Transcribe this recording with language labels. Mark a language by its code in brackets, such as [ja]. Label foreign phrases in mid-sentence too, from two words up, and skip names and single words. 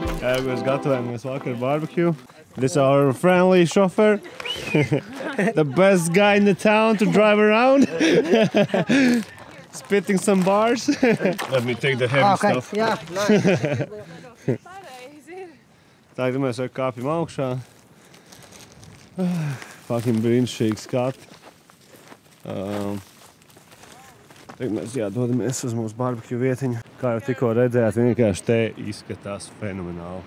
[lv] Mēs gatavojamies vakar barbecue. [en] This is our friendly chauffeur. The best guy in the town to drive around. Spitting some bars. Let me take the heavy stuff. Yeah, nice. [lv] Tagad mēs jau kāpjam augšā. Fucking brīnišķīgi skati. Tagad mēs dodamies uz mūsu barbecue vietiņu. Kā jau tikko redzējāt, vienkārši te izskatās fenomenāli.